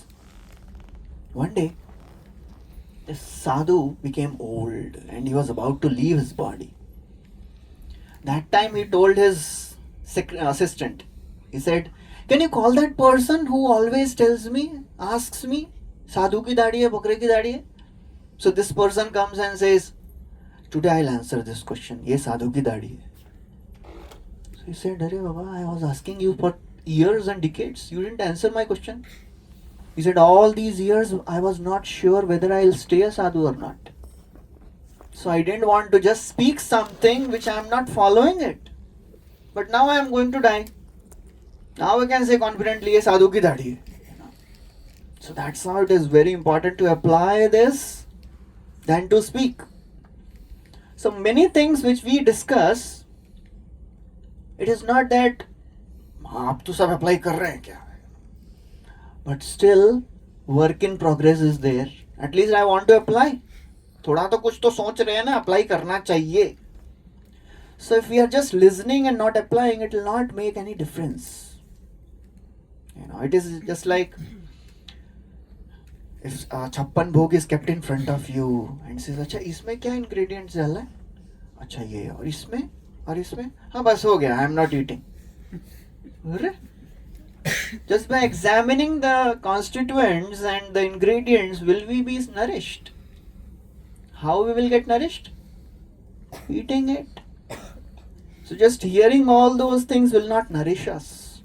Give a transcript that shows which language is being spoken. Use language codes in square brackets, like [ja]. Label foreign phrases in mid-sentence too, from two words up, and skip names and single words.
[en] One day, the sadhu became old and he was about to leave his body. That time he told his assistant, he said, can you call that person who always tells me, asks me, [hi] साधु की दाढ़ी है, बकरे की दाढ़ी है? [en] So this person comes and says, today I'll answer this question. [hi] ये साधु की दाढ़ी है. [en] So he said, [hi] अरे बाबा, [en] I was asking you for years and decades. You didn't answer my question. He said, all these years I was not sure whether I'll stay a sadhu or not. So I didn't want to just speak something which I am not following it. But now I am going to die. Now I can say confidently, [hi] ये साधु की दाढ़ी है. [en] So that's how it is very important to apply this than to speak. So many things which we discuss, it is not that [hi] आप तो सब apply कर रहे हैं क्या, [en] but still work in progress is there. At least I want to apply. [hi] थोड़ा तो कुछ तो सोच रहे हैं ना, apply करना चाहिए. [en] So if we are just listening and not applying, it will not make any difference. It is just like if [hi] छप्पन भोग [en] is kept in front of you and says, [hi] अच्छा इसमें क्या ingredients डाला है, अच्छा ये और इसमें हाँ बस हो गया, [en] I am not eating. Just by examining the constituents and the ingredients, will we be nourished? How we will get nourished? Eating it. So just hearing all those things will not nourish us.